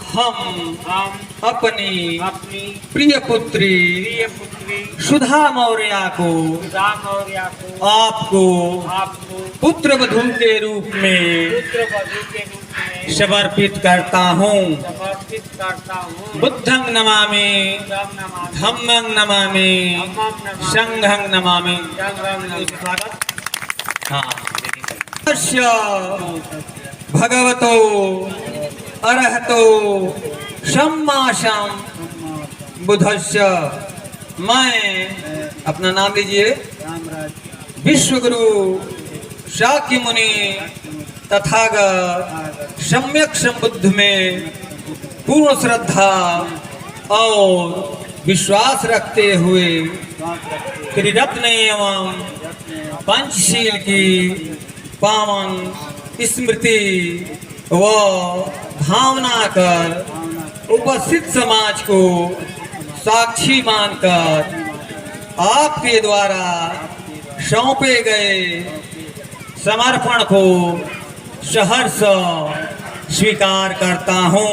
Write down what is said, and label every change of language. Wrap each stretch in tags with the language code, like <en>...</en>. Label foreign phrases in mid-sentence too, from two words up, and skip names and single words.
<hi>हम अपनी अपनी प्रिय पुत्री प्रिय पुत्री सुधा मौर्य को सुधा मौर्य को आपको आपको पुत्र वधू के रूप में पुत्र वधू के रूप में समर्पित करता हूँ। समर्पित करता हूँ।</hi> <pi>बुद्धं नमामि, बुद्धं नमामि, धम्मं नमामि, धम्मं नमामि, संघं नमामि। संघं नमामि।</pi> <hi>स्वागत। हाँ।</hi> <pi>तस्य भगवतो अरहतो सम्मा बुद्धस्य।</pi> <hi>मैं अपना नाम लीजिए। विश्वगुरु शाक्य मुनि तथागत सम्यक संबुद्ध में पूर्ण श्रद्धा और विश्वास रखते हुए त्रिरत्न एवं पंचशील की पावन स्मृति व भावना कर उपस्थित समाज को साक्षी मानकर आपके द्वारा सौंपे गए समर्पण को सहर्ष स्वीकार करता हूँ।</hi>